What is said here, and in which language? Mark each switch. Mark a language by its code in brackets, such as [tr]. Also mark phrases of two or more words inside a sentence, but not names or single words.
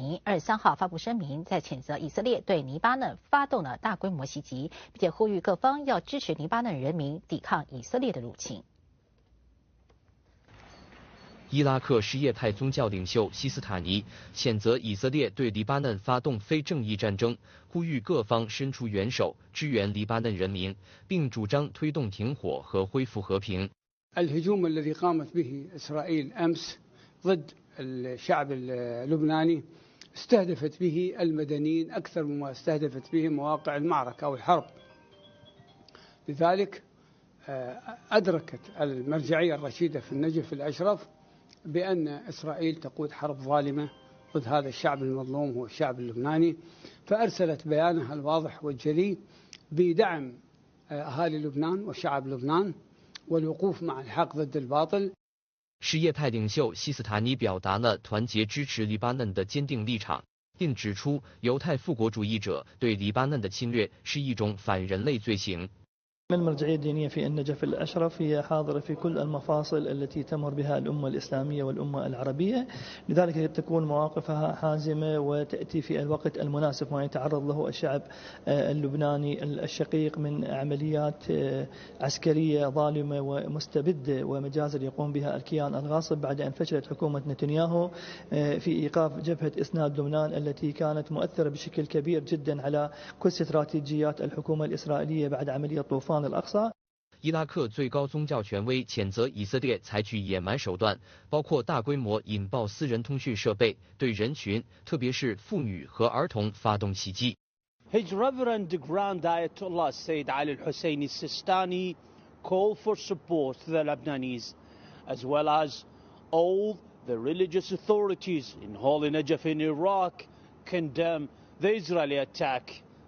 [zh] 尼23号发布声明，在谴责以色列对黎巴嫩发动了大规模袭击，并且呼吁各方要支持黎巴嫩人民抵抗以色列的入侵。伊拉克什叶派宗教领袖西斯塔尼谴责以色列对黎巴嫩发动非正义战争，呼吁各方伸出援手支援黎巴嫩人民，并主张推动停火和恢复和平。 [ar] الهجوم الذي قامت به إسرائيل أمس ضد الشعب اللبناني استهدفت به المدنيين أكثر مما استهدفت به مواقع المعركة أو الحرب. لذلك أدركت المرجعية الرشيدة في النجف الأشرف بأن إسرائيل تقود حرب ظالمة ضد هذا الشعب المظلوم هو الشعب اللبناني، فأرسلت بيانها الواضح والجلي بدعم أهالي لبنان وشعب لبنان والوقوف مع الحق ضد الباطل。 [zh] 什叶派领袖西斯塔尼表达了团结支持黎巴嫩的坚定立场，并指出犹太复国主义者对黎巴嫩的侵略是一种反人类罪行。 [ar] المرجعية الدينية في النجف الأشرف هي حاضرة في كل المفاصل التي تمر بها الأمة الإسلامية والأمة العربية، لذلك تكون مواقفها حازمة وتأتي في الوقت المناسب ما يتعرض له الشعب اللبناني الشقيق من عمليات عسكرية ظالمة ومستبدة ومجازر يقوم بها الكيان الغاصب بعد أن فشلت حكومة نتنياهو في إيقاف جبهة إسناد لبنان التي كانت مؤثرة بشكل كبير جدا على كل استراتيجيات الحكومة الإسرائيلية بعد عملية طوفان [zh] 伊拉克最高宗教权威谴责以色列采取野蛮手段，包括大规模引爆私人通讯设备，对人群，特别是妇女和儿童发动袭击。 [en] His Reverend Grand Ayatollah Sayyid Ali al-Husseini Sistani called for support to the Lebanese, as well as all the religious authorities in Holy Najaf in Iraq condemn the Israeli attack.